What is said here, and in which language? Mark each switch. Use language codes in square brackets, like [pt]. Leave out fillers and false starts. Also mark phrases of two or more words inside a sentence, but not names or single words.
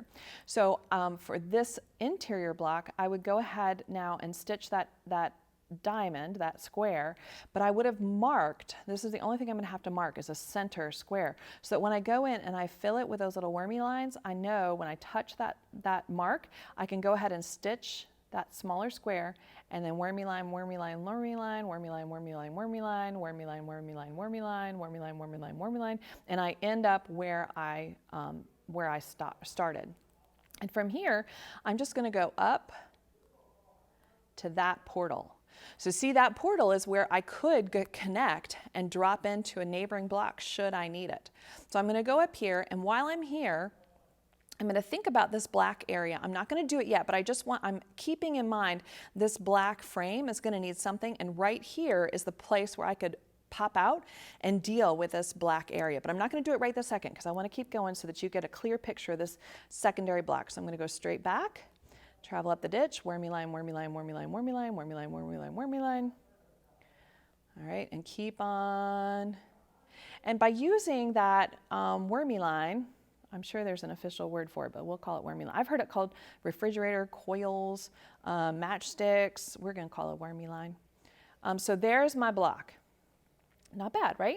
[en] So for this interior block, I would go ahead now and stitch that diamond, that square, but I would have marked, this is the only thing I'm going to have to mark is a center square, so that when I go in and I fill it with those little wormy lines, I know when I touch that mark, I can go ahead and stitch that smaller square, and then wormy line, wormy line, wormy line, wormy line, wormy line, wormy line, wormy line, wormy line, wormy line, wormy line, wormy line, wormy line, and I end up where I started. And from here, I'm just going to go up to that portal. So see, that portal is where I could connect and drop into a neighboring block should I need it. So I'm going to go up here, and while I'm here, I'm going to think about this black area. I'm not going to do it yet, but I'm keeping in mind this black frame is going to need something, and right here is the place where I could pop out and deal with this black area. But I'm not going to do it right this second because I want to keep going so that you get a clear picture of this secondary block. So I'm going to go straight back, travel up the ditch, wormy line, wormy line, wormy line, wormy line, wormy line, wormy line, wormy line. All right, and keep on. And by using that wormy line, I'm sure there's an official word for it, but we'll call it wormy line. I've heard it called refrigerator coils, matchsticks. We're going to call it wormy line. So there's my block. Not bad, right?